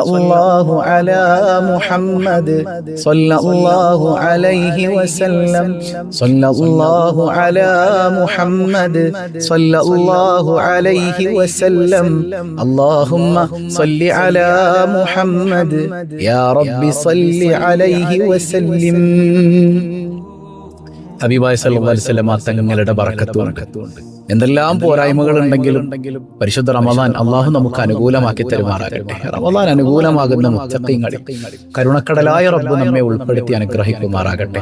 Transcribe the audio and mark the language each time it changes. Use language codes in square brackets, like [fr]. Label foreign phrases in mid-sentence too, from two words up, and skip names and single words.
[ar] الله على محمد صلى الله عليه وسلم صلى الله على محمد صلى الله عليه وسلم اللهم صل على محمد يا رب صل عليه وسلم ഹബീബായ صلى الله عليه وسلم [ml] തങ്ങളുടെ ബറക്കത്തുണ്ട്. എന്തെല്ലാം പോരായ്മകൾ ഉണ്ടെങ്കിലും പരിശുദ്ധ റമദാൻ അള്ളാഹു നമുക്ക് അനുകൂലമാക്കി തരുമാറാകട്ടെ. റമദാൻ അനുകൂലമാകുന്ന മുത്തഖീങ്ങളിൽ കരുണക്കടലായ റബ്ബ് നമ്മെ ഉൾപ്പെടുത്തി അനുഗ്രഹിക്കുമാറാകട്ടെ.